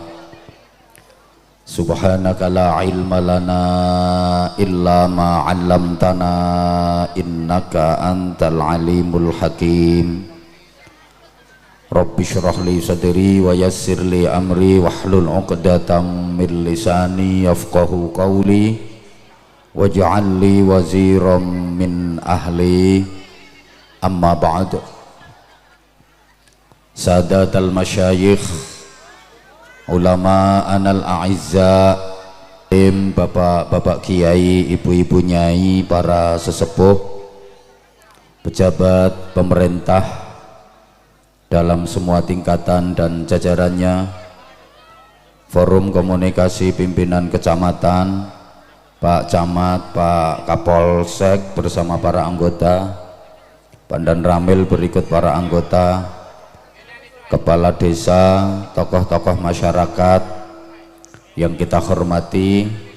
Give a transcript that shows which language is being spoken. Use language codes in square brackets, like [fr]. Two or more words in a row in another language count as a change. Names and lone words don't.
[ar] سبحانك لا علم لنا إلا ما علمتنا إنك أنت العليم الحكيم. رب اشرح لي صدري ويسر لي أمري واحلل عقدة من لساني يفقهوا قولي واجعل لي وزيرا من أهلي. أما بعد. سادتنا المشايخ، علماءنا الأعزاء, [id] bapak-bapak kiai, ibu-ibu nyai, para sesepuh, pejabat pemerintah dalam semua tingkatan dan jajarannya, forum komunikasi pimpinan kecamatan, Pak Camat, Pak Kapolsek bersama para anggota, Pandan Ramil berikut para anggota, kepala desa, tokoh-tokoh masyarakat yang kita hormati,